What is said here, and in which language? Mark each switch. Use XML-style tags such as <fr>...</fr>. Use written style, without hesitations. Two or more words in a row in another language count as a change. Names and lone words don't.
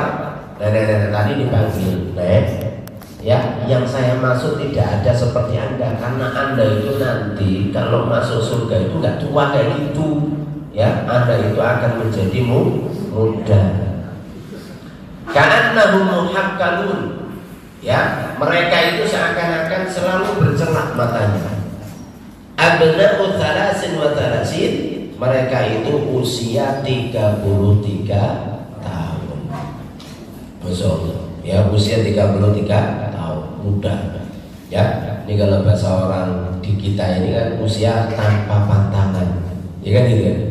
<id>Nenek-nenek tadi dipanggil. Nek, ya, yang saya maksud tidak ada seperti Anda, karena Anda itu nanti kalau masuk surga itu nggak tua kayak gitu. Ya, Anda itu akan menjadi muda.</id> <ar>Ka'annahum muhakkalun.</ar> <id>Ya, mereka itu seakan-akan selalu bercelak matanya.</id> <ar>Abna'u thalasin wa thalasin,</ar> <id>mereka itu usia 33 tahun. Betul. Ya, usia 33 tahun, muda. Ya, ini kalau bahasa orang di kita ini kan usia tanpa pantangan. Ya kan gitu kan?</id>